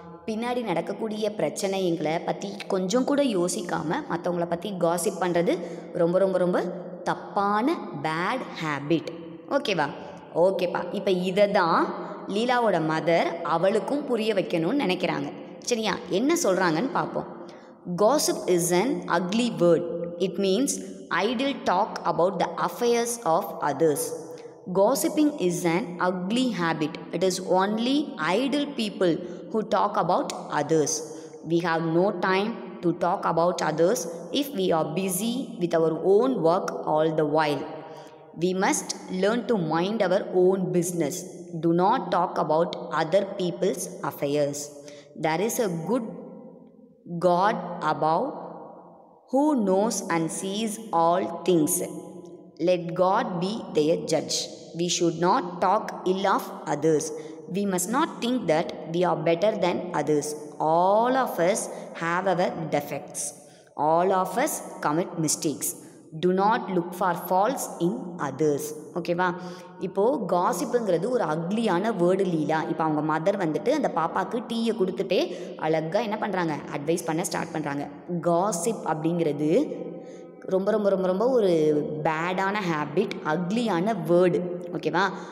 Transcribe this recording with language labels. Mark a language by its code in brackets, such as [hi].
[ta] பின்னாடி நடக்கக்கூடிய பிரச்சனைங்களை பற்றி கொஞ்சம் கூட யோசிக்காமல் மற்றவங்கள பற்றி காசிப் பண்ணுறது ரொம்ப ரொம்ப ரொம்ப தப்பான பேட் ஹேபிட். ஓகேவா? ஓகேப்பா. இப்போ இதை தான் லீலாவோட மதர் அவளுக்கும் புரிய வைக்கணும்னு நினைக்கிறாங்க. சரியா? என்ன சொல்கிறாங்கன்னு பார்ப்போம். [en] Gossip is an ugly word. It means idle talk about the affairs of others. Gossiping is an ugly habit. It is only idle people who talk about others. We have no time to talk about others if we are busy with our own work all the while. We must learn to mind our own business. Do not talk about other people's affairs. There is a good God above who knows and sees all things. Let God be their judge. We should not talk ill of others. We must not think that we are better than others. All of us have our defects. All of us commit mistakes. Do not look for faults in others. [ta] ஓகேவா? இப்போது காசிப்புங்கிறது ஒரு அக்லியான word லீலா. இப்போ அவங்க mother வந்துட்டு அந்த பாப்பாவுக்கு டீயை கொடுத்துட்டே அழகாக என்ன பண்ணுறாங்க, அட்வைஸ் பண்ண ஸ்டார்ட் பண்ணுறாங்க. காசிப் அப்படிங்கிறது ரொம்ப ரொம்ப ரொம்ப ரொம்ப ஒரு பேடான ஹேபிட், அக்லியான வேர்டு. ஓகேவா?